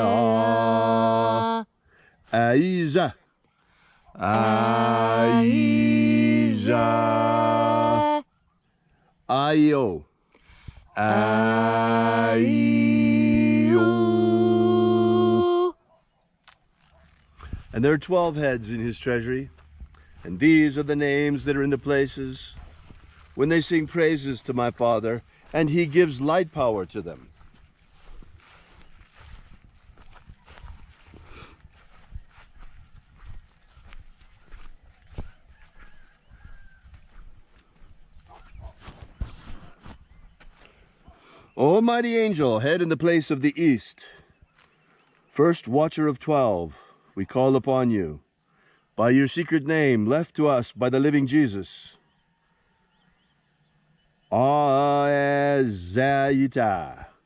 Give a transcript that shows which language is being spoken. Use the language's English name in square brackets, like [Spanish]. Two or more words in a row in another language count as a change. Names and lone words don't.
[English] Na-ia. Aiza. Aiza. A-I-E-O. A-I-E-O. And there are 12 heads in his treasury, and these are the names that are in the places when they sing praises to my Father, and he gives light power to them. O mighty angel, head in the place of the east, first watcher of 12, we call upon you. By your secret name, left to us by the living Jesus. Aezaita.